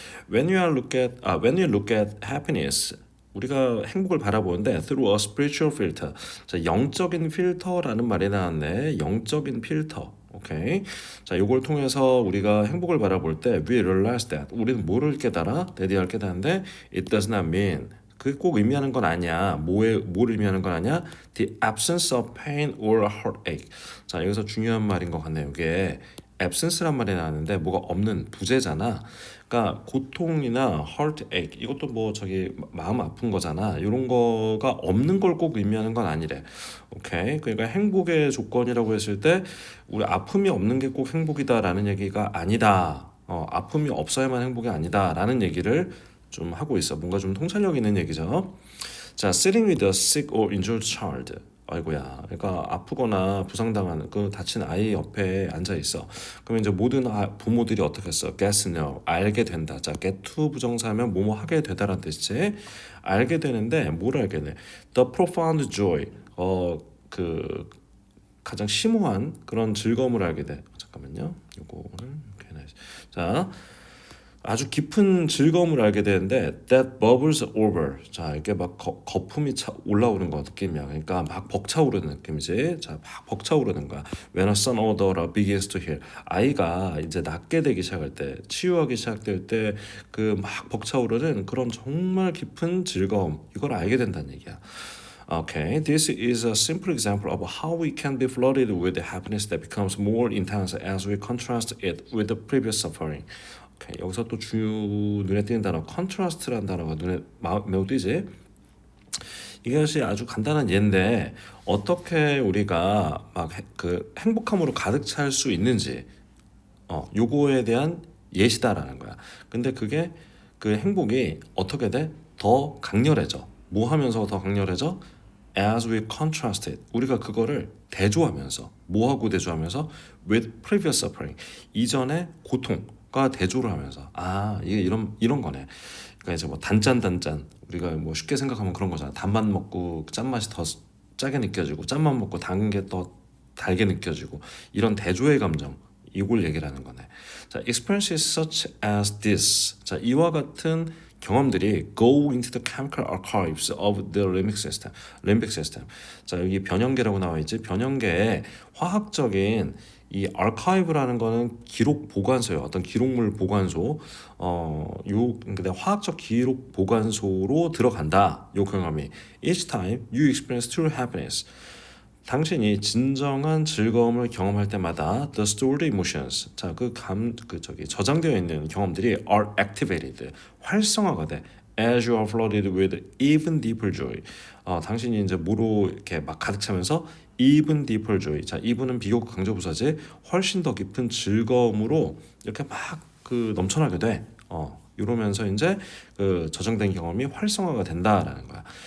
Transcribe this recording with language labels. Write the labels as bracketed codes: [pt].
[en] When you look at happiness [ko] 우리가 행복을 바라보는데 [en] through a spiritual filter. [ko] 자, 영적인 필터라는 말이 나왔네. 영적인 필터. 오케이. 자, 요걸 통해서 우리가 행복을 바라볼 때 [en] we realize that [ko] 우리는 뭐를 깨달아? 대디할 깨닫는데 [en] it does not mean [ko] 그게 꼭 의미하는 건 아니야. 뭘 의미하는 건 아니야? [en] The absence of pain or heartache. [ko] 자, 여기서 중요한 말인 것 같네요. 이게 absence란 말이 나왔는데 뭐가 없는 부재잖아. 그러니까 고통이나 heartache 이것도 뭐 저기 마음 아픈 거잖아. 이런 거가 없는 걸 꼭 의미하는 건 아니래. 오케이. 그러니까 행복의 조건이라고 했을 때 우리 아픔이 없는 게 꼭 행복이다라는 얘기가 아니다. 아픔이 없어야만 행복이 아니다라는 얘기를 좀 하고 있어. 뭔가 좀 통찰력 있는 얘기죠. [en] 자, sitting with a sick or injured child. [ko] 아이고야. 그러니까 아프거나 부상당한 그 다친 아이 옆에 앉아 있어. 그러면 이제 모든 부모들이 어떻게 했어? [en] Get to know. [ko] 알게 된다. 자, get to 부정사하면 뭐뭐 하게 되다라는 뜻이지. 알게 되는데 뭘 알게 돼? [en] The profound joy. [ko] 그 가장 심오한 그런 즐거움을 알게 돼. 잠깐만요. 요거를 자. 아주 깊은 즐거움을 알게 되는데 [en] that bubbles over. [ko] 자, 이게 막 거품이 올라오는 거 느낌이야. 그러니까 막 벅차오르는 느낌이지. [en] 자, [ko] 막 벅차오르는 거야. [en] When a son order begins to heal. [ko] 아이가 이제 낫게 되기 시작할 때, 치유하기 시작될 때 그 막 벅차오르는 그런 정말 깊은 즐거움. 이걸 알게 된다는 얘기야. [en] Okay, this is a simple example of how we can be flooded with happiness that becomes more intense as we contrast it with the previous suffering. [ko] 오케이, 여기서 또 눈에 띄는 단어 컨트라스트라는 단어가 눈에 매우 띄지. 이것이 아주 간단한 예인데 어떻게 우리가 막 그 행복함으로 가득 찰 수 있는지 요거에 대한 예시다라는 거야. 근데 그게 그 행복이 어떻게 돼? 더 강렬해져. 뭐 하면서 더 강렬해져? [en] As we contrast it. [ko] 우리가 그거를 대조하면서 뭐하고 대조하면서 [en] with previous suffering. [ko] 이전의 고통과 대조를 하면서 이게 이런 거네. 그러니까 이제 뭐 단짠 우리가 뭐 쉽게 생각하면 그런 거잖아. 단맛 먹고 짠맛이 더 짜게 느껴지고 짠맛 먹고 단 게 더 달게 느껴지고 이런 대조의 감정 이걸 얘기를 하는 거네. [en] 자, experiences such as this. 자, [ko] 이와 같은 경험들이 [en] go into the chemical archives of the limbic system. limbic system. [ko] 자, 여기 변형계라고 나와 있지. 변형계의 화학적인 이 archive라는 거는 기록 보관소예요. 어떤 기록물 보관소. 근데 화학적 기록 보관소로 들어간다. 요 경험이. [en] Each time you experience true happiness. [ko] 당신이 진정한 즐거움을 경험할 때마다 [en] the stored emotions, [ko] 자, 저장되어 있는 경험들이 [en] are activated, [ko] 활성화가 돼. [en] As you are flooded with even deeper joy. [ko] 당신이 이제 뭐로 이렇게 막 가득 차면서 [en] even deeper joy. [ko] 자, even은 비교급 강조부사지. 훨씬 더 깊은 즐거움으로 이렇게 막 그 넘쳐나게 돼. 이러면서 이제 그 저장된 경험이 활성화가 된다라는 거야.